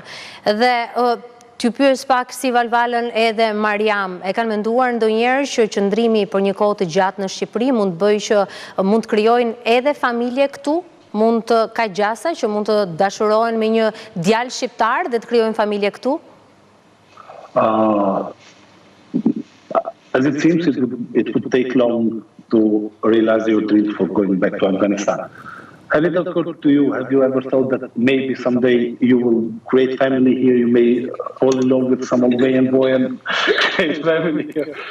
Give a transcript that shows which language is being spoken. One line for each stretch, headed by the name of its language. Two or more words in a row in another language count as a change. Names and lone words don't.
Albanian: Dhe t'ju pyes pak si Valvalën edhe Mariam, e kanë menduar ndonjëherë që qëndrimi për një kohë të gjatë në Shqipëri mund të bëjë që mund të krijojnë edhe familje këtu, mund të ka gjasa që mund të dashurohen me një djalë shqiptar dhe të krijojnë familje këtu?
English: As it seems, it would take long to realize your dream for going back to Afghanistan. A little quick to you, have you ever thought that maybe someday you will create family here, you may fall in love with some Albanian boy and create family here?